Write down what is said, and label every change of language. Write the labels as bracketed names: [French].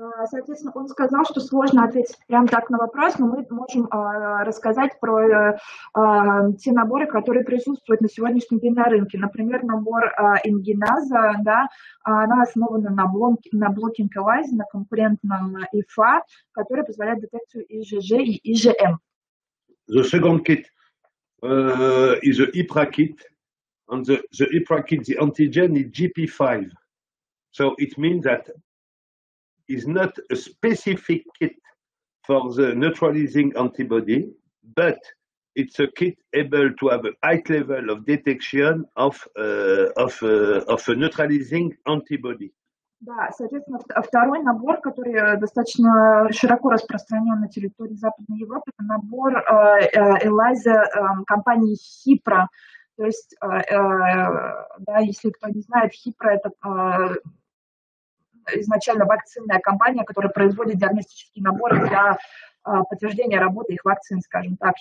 [Russian] Соответственно, он сказал, что сложно ответить прямо так на вопрос, но мы можем рассказать про те наборы, которые присутствуют на сегодняшний день на рынке. Например, набор Ingenasa, да, она основана на блокинг ELISA, на конкурентном ИФА, который позволяет детекцию IgG и IgM. [English] The second kit is the IPRA kit, and the IPRA kit, the antigen is GP5. So it means that is not a specific kit for the neutralizing antibody, but it's a kit able to have a high level of detection of a neutralizing antibody. [Russian] Да, соответственно, второй набор, который достаточно широко распространен на территории Западной Европы, это набор ELISA компании HIPRA. То есть, да, если кто не знает, HIPRA это изначально вакцинная компания, которая производит диагностические наборы для подтверждения работы их вакцин, скажем так.